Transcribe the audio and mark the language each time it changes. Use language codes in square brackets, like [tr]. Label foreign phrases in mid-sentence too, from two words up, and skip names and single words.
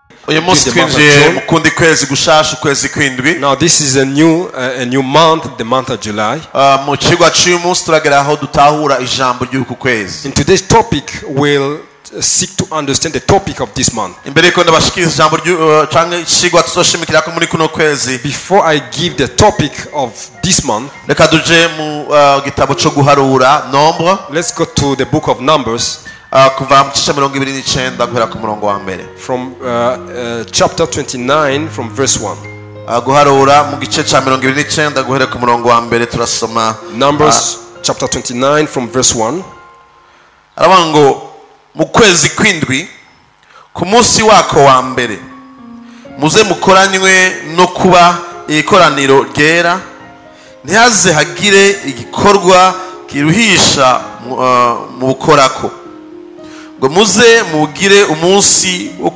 [rn] uyu munsi twinjiye mu kundi kwezi gushasha ukwezi kwindwi. [en] Now this is a new month, the month of July. [rn] Mu kigwa cy'uyu munsi turagera aho dutahura ijambo ry'uku kwezi. [en] In today's topic we'll seek to understand the topic of this month. [rn] Imbere yuko ndabashikiriza ijambo cyangwa ikigwa tuzoshimikira ko muri kuno kwezi. [en] Before I give the topic of this month, [rn] reka duje mu gitabo cyo guharura Nombre. [en] Let's go to the book of Numbers. [rn] Kuva mu gice 29 guhera ku murongo wa mbere. [en] From chapter 29 from verse 1. [rn] Guharura mu gice cya 29 guhera ku murongo wa mbere turasoma [en] Numbers chapter 29 from verse 1. [rn] Aravuga ngo mu kwezi kwindwi ku munsi wako wa mbere muze mukoranywe no kuba ikoraniro ryera, ntihaze hagire igikorwa kiruhisha mu bukorako, ngo muze mugire umunsi